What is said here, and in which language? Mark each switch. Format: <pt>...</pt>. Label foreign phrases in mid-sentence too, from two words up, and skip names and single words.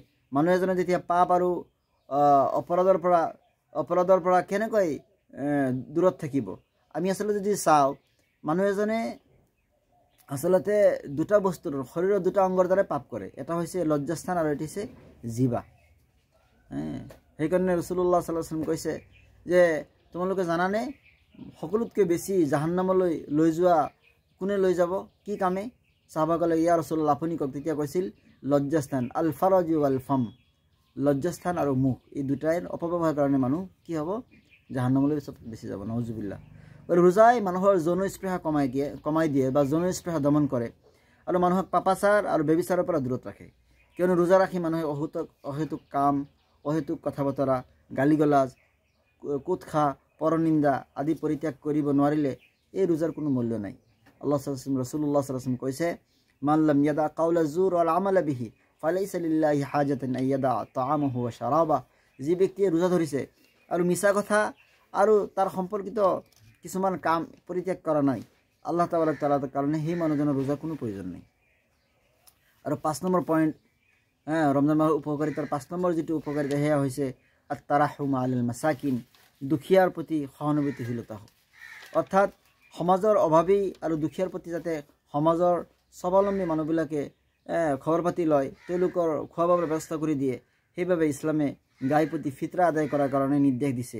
<as>মানুহ এজনে যেতিয়া পাপ আৰু অপৰাধৰ পৰা কেনেকৈ দূৰত থাকিব। আমি আচলতে যদি চাওঁ, মানুহ এজনে আচলতে দুটা বস্তুৰ শৰীৰৰ দুটা অংগৰ দ্বাৰা পাপ কৰে। এটা হৈছে লজ্জাস্থান আৰু এটি হৈছে জিভা। সেইকাৰণে</as> <ar>رسول الله صلى الله عليه وسلم</ar> <as>কৈছে যে তোমালোকে জানানে সকলোতকৈ বেছি জাহান্নামলৈ লৈ যোৱা কোনে লৈ যাব, কি কামে? সাহাবাসকলে</as> <ar>يا رسول الله</ar> <as>আপুনি কওক। তেতিয়া কৈছিল লজ্জাস্থান,</as> <ar>الفرج والفم,</ar> <as>লজ্জাস্থান আৰু মুখ, এই দুটাই অপব্যৱহাৰৰ কাৰণে মানুহ কি হ'ব, জাহান্নামলৈ বেছি যাব। নাউজুবিল্লাহ। ৰোজাই মানুহৰ যৌনস্পৃহা কমাই দিয়ে বা যৌনস্পৃহা দমন কৰে আৰু মানুহক পাপাচাৰ আৰু ব্যভিচাৰৰ পৰা দূৰত ৰাখে। কিয়নো ৰোজা ৰাখি মানুহে অহেতুক কাম, অহেতুক কথা বতৰা, গালিগালাজ, কুৎসা, পৰনিন্দা আদি পৰিত্যাগ কৰিব নোৱাৰিলে এই ৰোজাৰ কোনো মূল্য নাই।</as> <ar>رسول الله صلى الله عليه وسلم কৈছে من لم يدع قول الزور والعمل به فليس لله حاجة أن يدع طعامه وشرابه.</ar> <as>যি ব্যক্তিয়ে ৰোজা ধৰিছে আৰু মিছা কথা আৰু তাৰ সম্পৰ্কিত কিছুমান কাম পৰিত্যাগ কৰা নাই, আল্লাহ তাআলাৰ কাৰণে সেই মানুহজনৰ ৰোজাৰ কোনো প্ৰয়োজন নাই। আৰু 5 নম্বৰ পইণ্ট, ৰমজান মাহৰ উপকাৰিতাৰ 5 নম্বৰ যিটো উপকাৰিতা সেয়া হৈছে</as> <ar>التراحم على المساكين,</ar> <as>দুখীয়াৰ প্ৰতি সহানুভূতিশীলতা। অৰ্থাৎ সমাজৰ অভাৱী আৰু দুখীয়াৰ প্ৰতি যাতে সমাজৰ স্বাৱলম্বী মানুহবিলাকে খবৰ পাতি লয়, তেওঁলোকৰ খোৱা বোৱাৰ ব্যৱস্থা কৰি দিয়ে, সেইবাবে ইছলামে গাই প্ৰতি ফিতৰা আদায় কৰাৰ কাৰণে নিৰ্দেশ দিছে।</as>